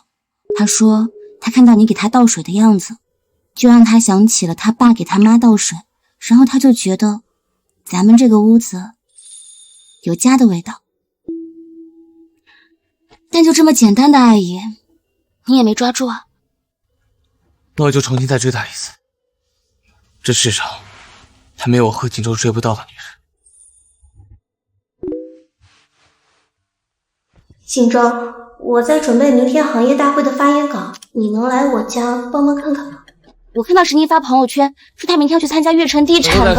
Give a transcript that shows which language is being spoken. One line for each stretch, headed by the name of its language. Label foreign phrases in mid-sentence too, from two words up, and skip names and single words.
Chinese: 他说他看到你给他倒水的样子，就让他想起了他爸给他媽倒水，然後他就覺得咱們這個屋子有家的味道。但就這麼簡單的愛意，你也沒抓住啊。那我就重新再追他一次。這世上還沒有我賀錦州追不到的女人。錦州，我在準備明天行業大會的發言稿，你能來我家幫忙看看嗎？我看到石寧發朋友圈，說他明天要去參加悅城地產的。